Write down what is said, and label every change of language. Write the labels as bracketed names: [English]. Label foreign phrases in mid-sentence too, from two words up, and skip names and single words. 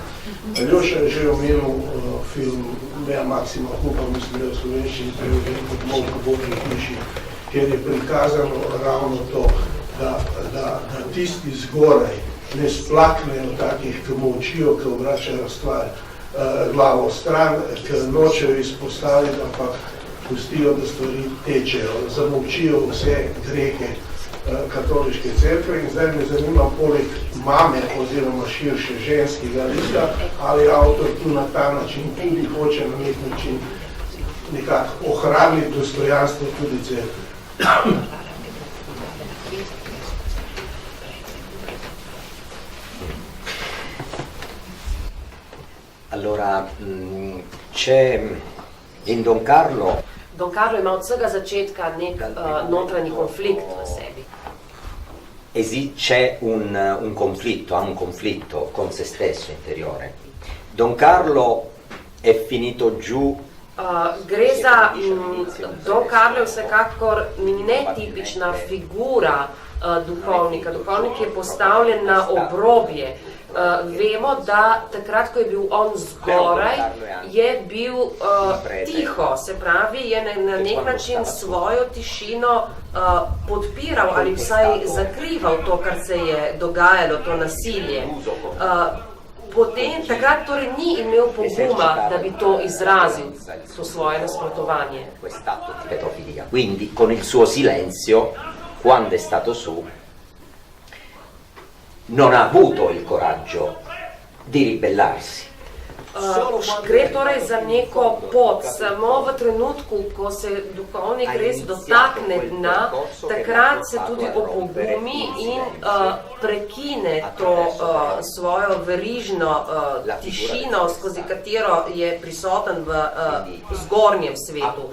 [Slovenian] Aljoša je že omenil film Mea Maxima Hupa, mislim, da je v slovenščini prevedel kot Molk v Božji hiši, kjer je prikazano ravno to, da tisti zgoraj ne splaknejo takih, ki molčijo, ki obračajo stvar glavo stran, ki nočejo izpostaviti, ampak pustijo, da stvari tečejo, zamolčijo vse grehe katoliške cerkve. In zdaj me zanima, poleg mame oziroma širše ženskega lista, ali avtor tu na ta način tudi hoče na nek način nekako ohraniti dostojanstvo tudi cerkve. [Italian] Allora, c'è in Don Carlo... [Slovenian] Don Carlo ima od vsega začetka nek notranji konflikt v sebi. [Italian] C'è un conflitto, ha un conflitto con se stesso interiore. Don Carlo è finito giù... [Slovenian] Gre za Don Carlo vsekakor netipična figura duhovnika. Duhovnik je postavljen na obrobje. Vemo, da takrat, ko je bil on zgoraj, je bil tiho, se pravi, je na nek način svojo tišino podpiral ali vsaj zakrival to, kar se je dogajalo, to nasilje. Potem, takrat torej ni imel poguma, da bi to izrazil, to svoje nasprotovanje. [Italian] Quindi, con il suo silenzio, quando è stato su, non ha avuto il coraggio di ribellarsi. [Slovenian] Gre torej za neko pot, samo v trenutku, ko se duhovnik res dotakne dna, takrat se tudi opogumi in prekine to svojo verižno tišino, skozi katero je prisoten v zgornjem svetu.